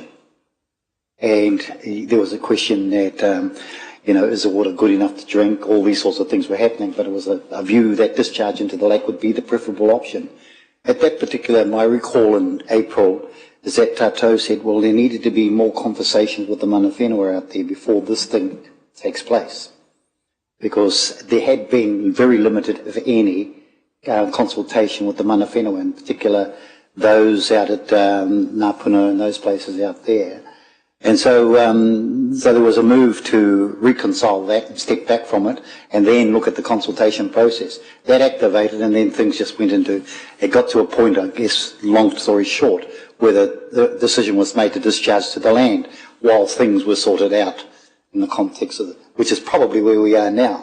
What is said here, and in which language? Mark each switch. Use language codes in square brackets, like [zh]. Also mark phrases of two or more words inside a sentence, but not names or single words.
[en] And there was a question that, is the water good enough to drink? All these sorts of things were happening, but it was a view that discharge into the lake would be the preferable option. At that particular, my recall in April is that Tato said, well, there needed to be more conversations with the [mi] mana whenua [en] out there before this thing takes place. Because there had been very limited, if any, consultation with the [mi] mana whenua, [en] in particular those out at Ngāpuna and those places out there. And so there was a move to reconcile that and step back from it and then look at the consultation process. That activated and then things just went into, it got to a point, I guess, long story short, where the decision was made to discharge to the land while things were sorted out in the context of which is probably where we are now.